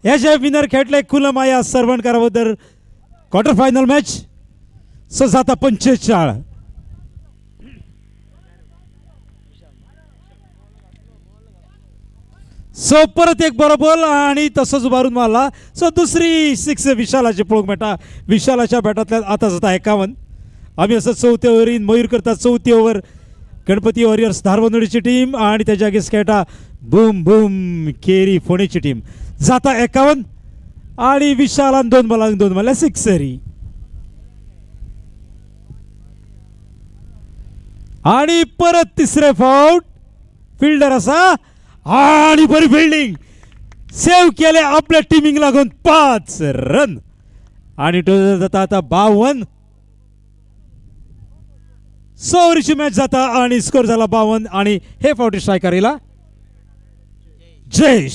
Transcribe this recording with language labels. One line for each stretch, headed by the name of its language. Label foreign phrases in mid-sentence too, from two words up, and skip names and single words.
Konkani: याचे विनर खेळले कुलमाया सरवणकर बरोबर
English: quarter final match.
Konkani: सो जाता 45. सो परत एक बरो बॉल आणि तसंच उभारून मारला. सो दुसरी 6 विशालाची पळोवंक मेळटा. विशालाच्या बॅटांतल्यान आतां जाता 51. आमी असं 4थ्या ओव्हरीन मयूर करता. 4थी ओव्हर गणपती वॉरियर्स धारबंदोडीची टीम आणि त्याच्या अगेन्स्ट खेळटा बूम बूम केरी फोणेची टीम. जाता 51 आणि विशालान 2 बॉलांक 2 मारल्या सिक्सरी. आणि परत तिसरे फावट फिल्डर असा आणि बरी
English: fielding save
Konkani: केले आपल्या टीमिंग लागून 5 रन आणि टोटल जाता आता 52. 100 ओव्हरीची मॅच जाता आणि स्कोर झाला 52 आणि हे फावटी स्ट्रायकर येला जयेश.